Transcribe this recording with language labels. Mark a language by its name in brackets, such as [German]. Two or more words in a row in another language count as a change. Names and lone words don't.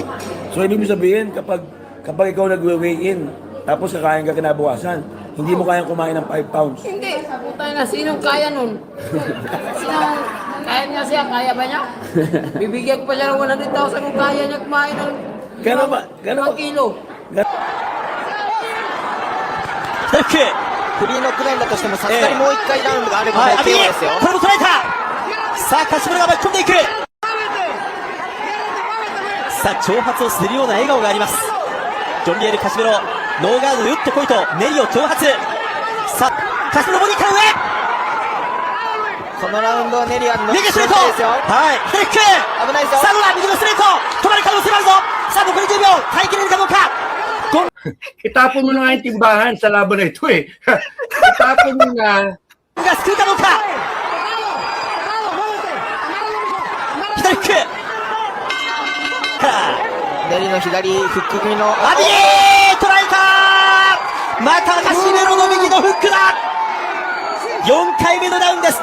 [Filipino] So, ibig mo sabihin, kapag ikaw nag-weigh in, tapos kakain ka kinabukasan, hindi mo kayang kumain ng 5 pounds. Hindi. Puta na, sinong kaya nun? Kaya niya siya? Kaya ba niya? Bibigyan ko pa siya ng 100,000 kung kaya niya kumain ng Gano'n ba? 5 kilo. [Japanese] 左フックフリーノックダウンだとしても、さすがにもう一回ラウンドがあればはい、もう KO ですよ。これも捉えたさあ、カシメロが巻き込んでいくさあ、挑発をするような笑顔があります。ジョンリエル・カシメロ、ノーガードで打ってこいと、ネリを挑発さあ、カシメロボディから上このラウンドはネリアンの右ストレートですよ。はい、左フック危ないぞ。さあ、どうだ右のストレート止まる可能性もあるぞさあ、残り10秒耐えきれるかどうか [Filipino] Itapon mo na nga yung timbahan sa laban na ito eh. Itapon mo na. [Japanese] が救うかどうか左フックネリの左フック組のアビエー捉えたまたカシメロの右のフックだ4回目のダウンです。